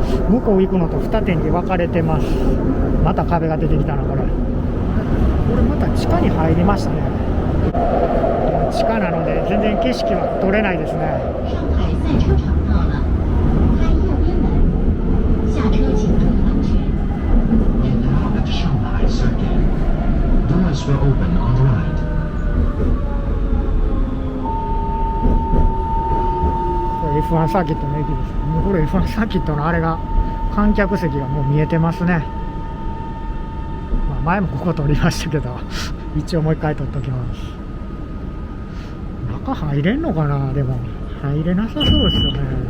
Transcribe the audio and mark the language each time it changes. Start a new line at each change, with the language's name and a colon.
Japanese: 向こう行くのと二手に分かれてます。また壁が出てきたな、これまた地下に入りましたね。地下なので全然景色は撮れないですね。
Chinese: 上海赛车场到了，开右边门，下车请注意安全。
English: We're now at Shanghai Circuit. Doors will open on the right.
Japanese: これ F1 サーキットの駅です。もうこれ F1 サーキットのあれが観客席がもう見えてますね。前もここ撮りましたけど一応もう一回撮っときます。中入れんのかな。でも入れなさそうですよね。